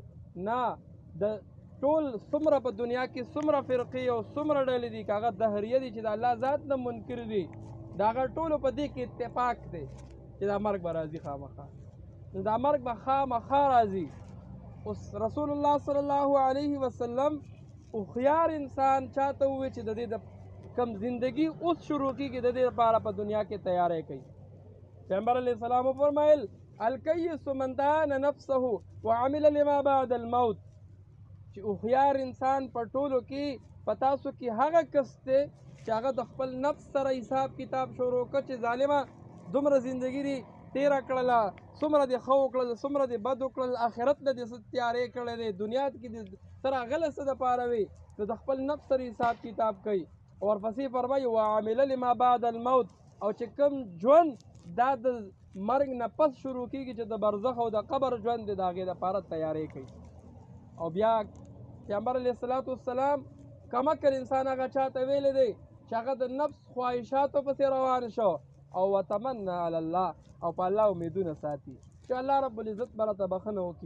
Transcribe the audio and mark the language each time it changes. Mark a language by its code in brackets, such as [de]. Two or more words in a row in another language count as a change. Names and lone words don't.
[ps] نه، د ټول څومره په دنیا کې څومره فرقې او څومره ډلې دي که هغه دهریه دي چې د الله ذات نه منکر دي د هغه ټولو په دې کې اتفاق دی چې دا مرګ به راځي خامخا. نو دا مرګ به خامخا راځي. اوس رسول الله [ar] صلی الله علیه وسلم [ps] هوښیار انسان چاته ووایي چې د دې د کم زندگی اوس شروع کیږي د دې لپاره په دنیا کې تیاری کوي. پیغمبر علیه السلام وفرمایل [ar] الکیس من دان نفسه وعمل لما بعد الموت، [ps] چې هوښیار انسان په ټولو کې په تاسو کې هغه کس دی چې هغه د خپل نفس سره حساب کتاب شروع کړ چې ظالمه دومره زندگی دی تیره کړله، څومره دې ښه وکړل څومره دې بد وکړل، آخرت له دې څه تیارې کړی دی، دنیا کې دې ته راغلی څه دپاره وي، نو د خپل نفس سره حساب کتاب کوي. ورپسې فرمایي [ar] وعامله لما بعد الموت، [ps] او چې کوم ژوند دا د مرګ نه پس شروع کېږي چې د برزخ او د قبر ژوند دی د هغې دپاره تیاری کوي. او بیا پیغمبر [ar] علیه الصلاة والسلام [ps] کمکر انسان هغه چاته ویلی دی چې هغه د نفس خواهشاتو پسې روان شو او [ar] وتمنا علی الله [ps] او په الله امیدونه ساتي چې الله [ar] رب العزت [ps] به راته بخښنه وکړي.